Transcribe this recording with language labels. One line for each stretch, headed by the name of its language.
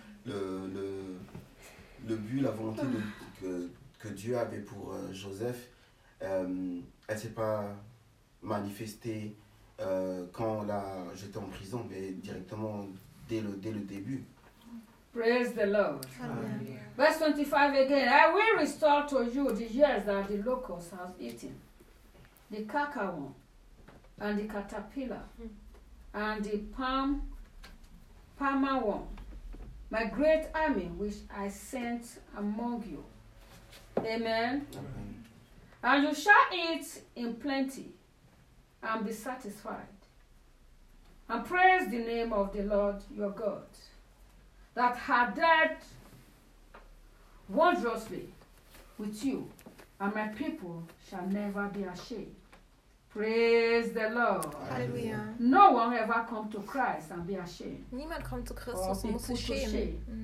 French: Le but, la volonté que Dieu avait pour Joseph, elle ne s'est pas manifestée quand on l'a jeté en prison, mais directement dès le début.
English: Praise the Lord. Amen. Verse 25 again. I will restore to you the years that the locust has eaten, the cacawon, and the caterpillar, and the palmerworm. My great army, which I sent among you. Amen. Amen. And you shall eat in plenty and be satisfied. And praise the name of the Lord your God that had dealt wondrously with you, and my people shall never be ashamed. Praise the Lord. Hallelujah. No one ever come to Christ and be ashamed.
German: Niemand kommt zu Christus und muss sich schämen.